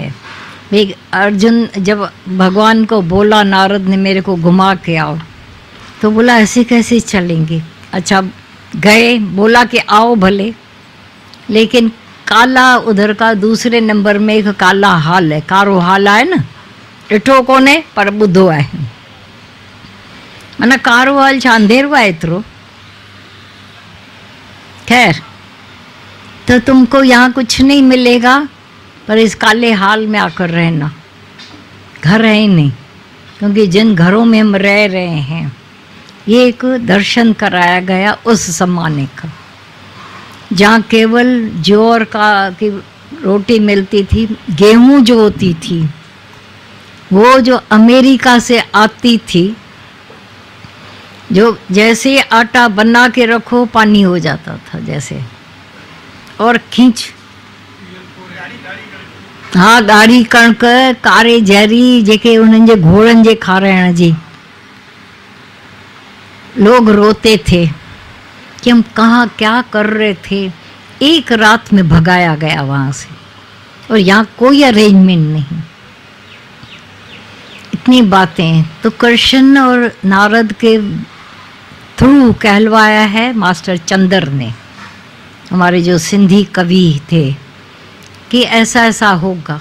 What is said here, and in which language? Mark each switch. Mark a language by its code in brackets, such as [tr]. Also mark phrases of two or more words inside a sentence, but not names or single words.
[hi] एक अर्जुन जब भगवान को बोला, नारद ने मेरे को घुमा के आओ, तो बोला ऐसे कैसे चलेंगे। अच्छा गए, बोला कि आओ भले, लेकिन काला उधर का दूसरे नंबर में एक काला हाल है, [sd] कारो हाल [hi] है ना, [sd] ॾिठो कोन्हे पर ॿुधो आहे। माना कारो हाल छा अंधेरो आहे एतिरो। [hi] खैर, तो तुमको यहाँ कुछ नहीं मिलेगा, पर इस काले हाल में आकर रहना। घर है ही नहीं, क्योंकि जिन घरों में हम रह रहे हैं, ये एक दर्शन कराया गया उस ज़माने का, जहाँ केवल ज्वार की रोटी मिलती थी। गेहूँ जो होती थी वो जो अमेरिका से आती थी, जो जैसे आटा बना के रखो पानी हो जाता था जैसे, और खींच, हाँ [sd] ॻाढ़ी कणक, कारे जहरी जेके उन्हनि जे घोड़नि जे खाराइण जी। [hi] लोग रोते थे कि हम कहाँ क्या कर रहे थे। एक रात में भगाया गया वहाँ से, और यहाँ कोई अरेंजमेंट नहीं। इतनी बातें तो कृष्ण और नारद के थ्रू कहलवाया है मास्टर चंदर ने, हमारे जो सिंधी कवि थे, कि ऐसा ऐसा होगा।